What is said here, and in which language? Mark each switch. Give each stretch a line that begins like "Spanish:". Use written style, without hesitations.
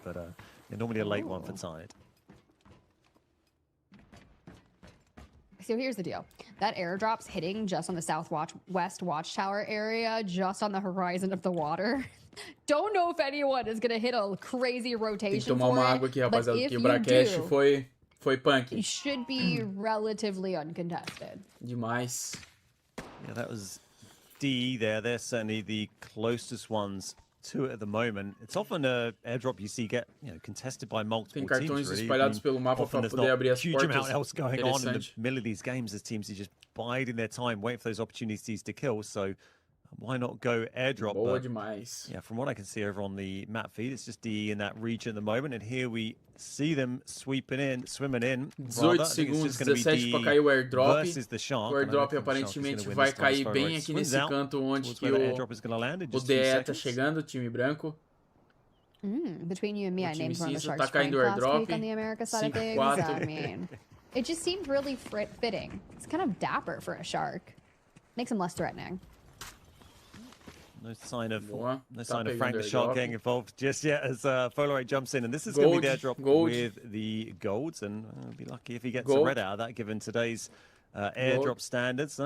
English: But normally a late one for Tide. So here's the deal. That airdrop's hitting just on the southwest watchtower area, just on the horizon of the water. Don't know if anyone is going to hit a crazy rotation for it,
Portuguese: água aqui, rapaziada, porque o Bracash foi punk.
English: It should be relatively uncontested.
Portuguese: Demais.
English: Yeah, that was DE there. They're certainly the closest ones to it at the moment. It's often an airdrop you see get contested by multiple teams.
Portuguese: Tem cartões espalhados pelo mapa para poder abrir as portas.
English: Huge amount else going on in the middle of these games as teams are just biding their time, waiting for those opportunities to kill. So why not go airdrop?
Portuguese: Boa demais.
English: Yeah, from what I can see over on the map feed, it's just DE in that region at the moment, and here we see them swimming in.
Portuguese: 18 segundos, 17 para cair o airdrop. O airdrop aparentemente vai cair bem aqui nesse canto onde que o DE tá chegando, time branco.
English: Between you and me, I named one of the Sharks
Portuguese: caindo o airdrop.
English: On the America side of things. I mean, it just seemed really fitting. It's kind of dapper for a Shark. Makes him less threatening. No sign of Frank the Shark getting involved just yet as Folorate jumps in, and this is going to be the airdrop with the golds, and I'll be lucky if he gets a red out of that given today's airdrop standards.